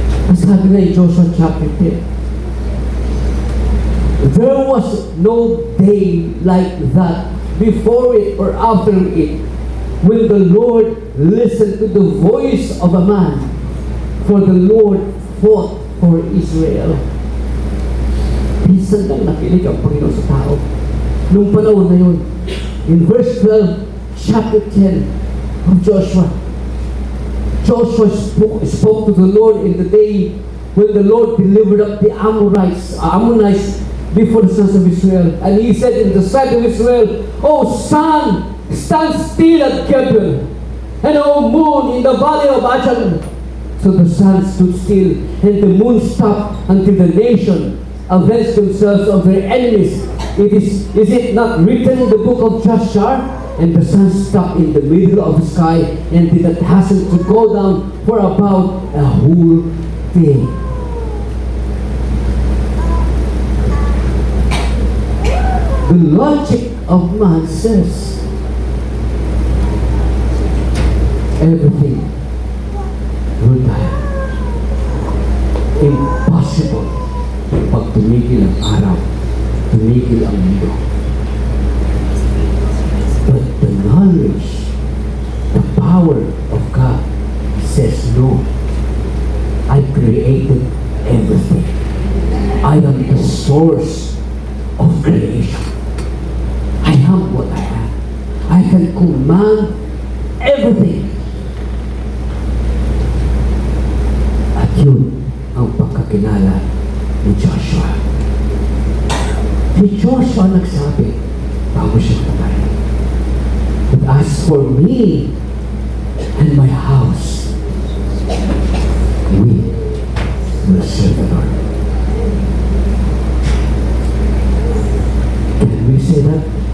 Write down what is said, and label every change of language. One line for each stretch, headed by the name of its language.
Filipino: Ang sabi na
English: in Joshua chapter 10, there was no day like that before it or after it when the Lord listened to the voice of a man, for the Lord fought for Israel.
Filipino: Minsan lang nakinig ang Panginoon sa tao. Nung panahon na yun,
English: in verse 12, chapter 10 of Joshua, Joshua spoke to the Lord in the day when the Lord delivered up the Ammonites before the sons of Israel. And he said in the sight of Israel, O sun, stand still at Gibeon, and O moon in the valley of Ajalon. So the sun stood still, and the moon stopped until the nation avenged themselves of their enemies Is it not written in the book of Joshua? And the sun stuck in the middle of the sky and did not hasten to go down for about a whole day. The logic of man says everything will die.
Filipino: Impossible pag tumigil ang araw, tumigil ang mundo.
English: But the knowledge, the power of God says no. I created everything. I am the source of creation. I am what I am. I can command everything.
Filipino: At yun ang pagkakilala ni Joshua. Si Joshua nagsabi bago siya patay.
English: But as for me and my house, we will serve the Lord. Can we say that?